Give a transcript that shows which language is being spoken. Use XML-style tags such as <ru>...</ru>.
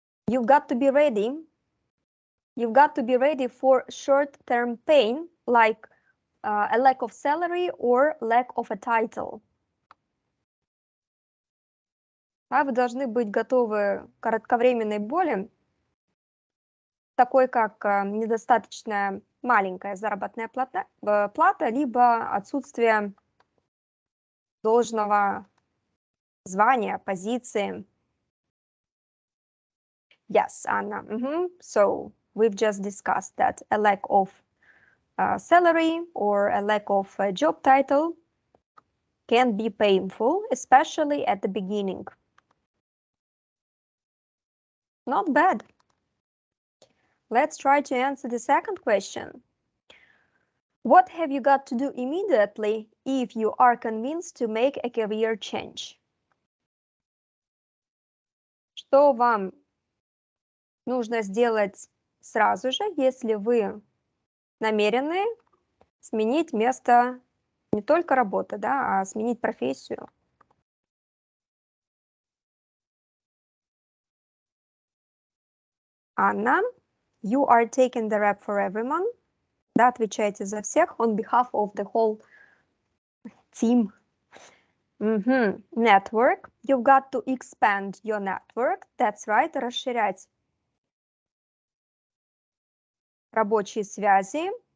<en>You've got to be ready. You've got to be ready for short-term pain, like a lack of salary or lack of a title.</en> <ru>А вы должны быть готовы к кратковременной боли, такой как недостаточно маленькая заработная плата, либо отсутствие должного звания, позиции.</ru> <en>Yes, Anna. So we've just discussed that a lack of salary or a lack of a job title can be painful, especially at the beginning. Not bad. Let's try to answer the second question. What have you got to do immediately if you are convinced to make a career change?</en> <ru>Что вам нужно сделать сразу же, если вы намерены сменить место, не только работы, да, а сменить профессию?</ru> <en>Анна, you are taking the rep for everyone.</en> <ru>Да, отвечайте за всех</ru> <en>on behalf of the whole team. Network. You've got to expand your network. That's right.</en> <ru>Расширять рабочие связи.</ru>